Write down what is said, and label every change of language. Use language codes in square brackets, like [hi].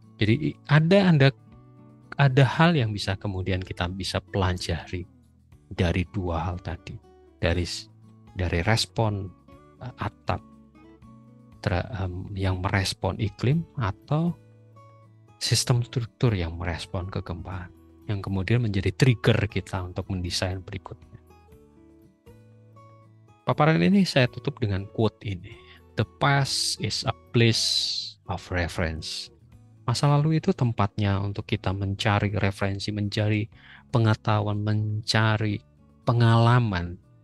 [id] Jadi ada hal yang bisa kemudian kita bisa pelajari dari dua hal tadi, dari respon atap yang merespon iklim, atau sistem struktur yang merespon kegempaan, yang kemudian menjadi trigger kita untuk mendesain berikutnya. Paparan ini saya tutup dengan quote ini. [en] The past is a place of reference. [id] Masa lalu itu tempatnya untuk kita mencari referensi, mencari pengetahuan, mencari pengalaman.